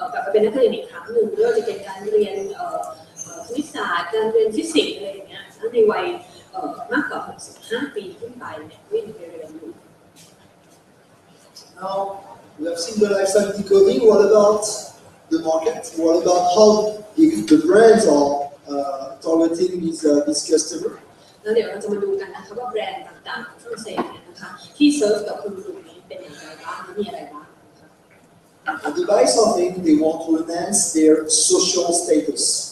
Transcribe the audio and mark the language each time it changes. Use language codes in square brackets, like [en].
[th] เป็นนักเรียนอีกครั้งหนึ่งไม่ว่าจะเป็นการเรียนคณิตศาสตร์การเรียนฟิสิกส์อะไรอย่างเงี้ยในวัยมากกว่า65 ปีขึ้นไปเนี่ยก็ยังไปเรียนอยู่ [en] Now we have seen the lifestyle decoding. What about the market? What about how the brands are targeting this customer? [th] แล้วเดี๋ยวเราจะมาดูกันนะคะว่าแบรนด์ต่างๆของฝรั่งเศสเนี่ยนะคะที่เซิร์ฟกับคนกลุ่มนี้เป็นอย่างไรบ้างมีอะไรบ้าง [en] And to buy something, they want to enhance their social status.